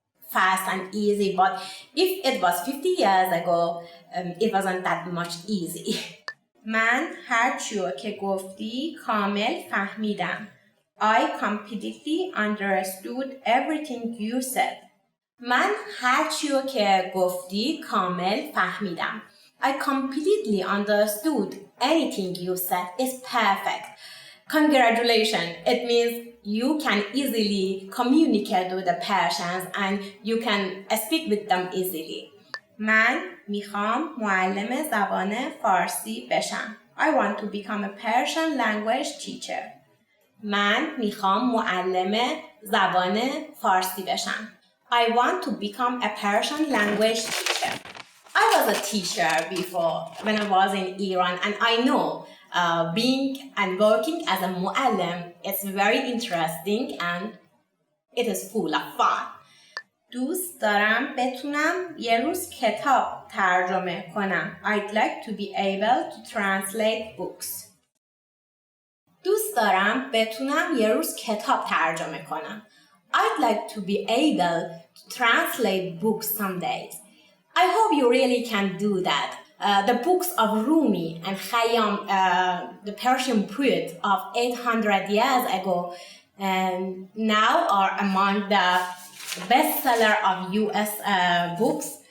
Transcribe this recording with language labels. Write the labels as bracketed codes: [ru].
[en] fast and easy, but if it was 50 years ago, it wasn't that much easy. [fa] من هر چیو که گفتی کامل فهمیدم. [en] I completely understood everything you said. [fa] من هر چیو که گفتی کامل فهمیدم. [en] I completely understood anything you said. It's perfect. Congratulations. It means you can easily communicate with the Persians and you can speak with them easily. [fa] من میخوام معلم زبان فارسی بشم. [en] I want to become a Persian language teacher. [fa] من میخوام معلم زبان فارسی بشم. [en] I want to become a Persian language teacher. I was a teacher before when I was in Iran, and I know being and working as a mu'allim is very interesting and it is full of fun. [fa] دوست دارم بتونم یه روز کتاب ترجمه کنم. [en] I'd like to be able to translate books. [fa] دوست دارم بتونم یه روز کتاب ترجمه کنم. [en] I'd like to be able to translate books some days. I hope you really can do that. The books of Rumi and Khayyam, the Persian poet of 800 years ago, now are among the bestseller of US books.